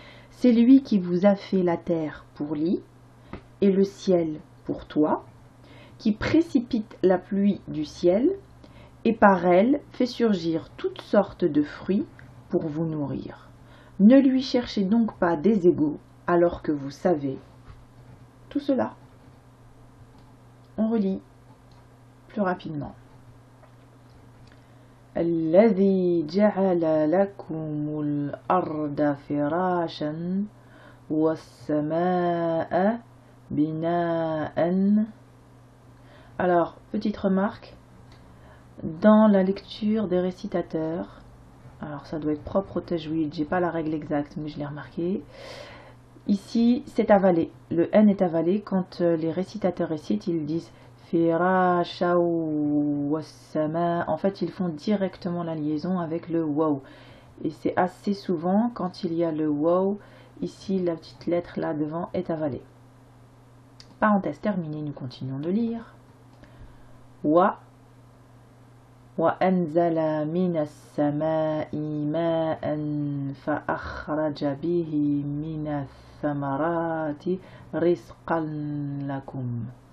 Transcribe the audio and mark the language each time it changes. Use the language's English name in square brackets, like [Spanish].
[French] C'est lui qui vous a fait la terre pour lui, et le ciel pour toi, qui précipite la pluie du ciel, et par elle fait surgir toutes sortes de fruits pour vous nourrir. Ne lui cherchez donc pas des égaux, alors que vous savez tout cela. On relit plus rapidement. [Arabic] الذي جعل لكم الأرض فراشا والسماء بناء. [French] Alors, petite remarque, dans la lecture des récitateurs, alors ça doit être propre au tajwid, j'ai pas la règle exacte, mais je l'ai remarqué. Ici, c'est avalé. Le N est avalé. Quand les récitateurs récitent, ils disent [Arabic] Firasha wassama. [French] En fait, ils font directement la liaison avec le waw. Et c'est assez souvent, quand il y a le waw, ici, la petite lettre là devant est avalée. Parenthèse terminée, nous continuons de lire. [Arabic] وأنزل من السماء ماء فأخرج به من الثمرات رزقا لكم.